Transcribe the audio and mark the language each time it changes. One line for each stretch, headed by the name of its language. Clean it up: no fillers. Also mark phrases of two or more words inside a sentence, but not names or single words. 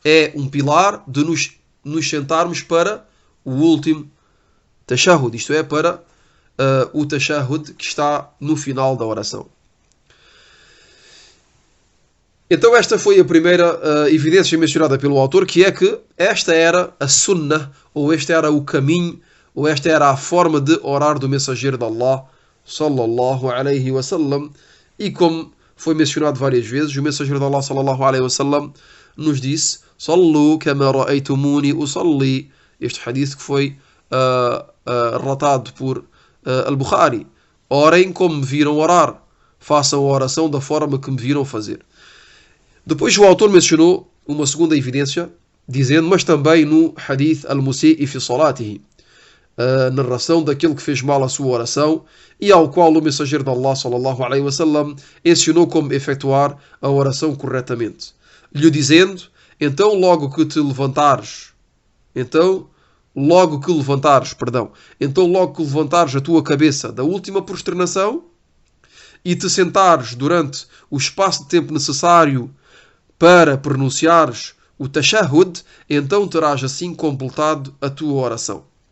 Portuguese: é um pilar de nos sentarmos para o último tashahhud, isto é, para o tashahhud que está no final da oração. Então esta foi a primeira evidência mencionada pelo autor, que é que esta era a sunnah, ou este era o caminho, ou esta era a forma de orar do mensageiro de Allah,
Arabic: صلى الله عليه وسلم.
Portuguese: E como foi mencionado várias vezes, o mensageiro de Allah,
Arabic: صلى الله عليه وسلم,
Portuguese: nos disse:
Arabic: صلوا كما رأيتموني أصلي.
Portuguese: Este hadith que foi relatado por Al-Bukhari. Orem como me viram orar. Façam a oração da forma que me viram fazer. Depois o autor mencionou uma segunda evidência, dizendo, mas também no
Arabic: حديث المسيء في صلاته,
Portuguese: a narração daquele que fez mal a sua oração e ao qual o mensageiro de Allah,
Arabic: صلى الله عليه وسلم,
Portuguese: ensinou como efetuar a oração corretamente, lhe dizendo: então logo que levantares a tua cabeça da última prosternação e te sentares durante o espaço de tempo necessário para pronunciares o tashahhud, então terás assim completado a tua oração.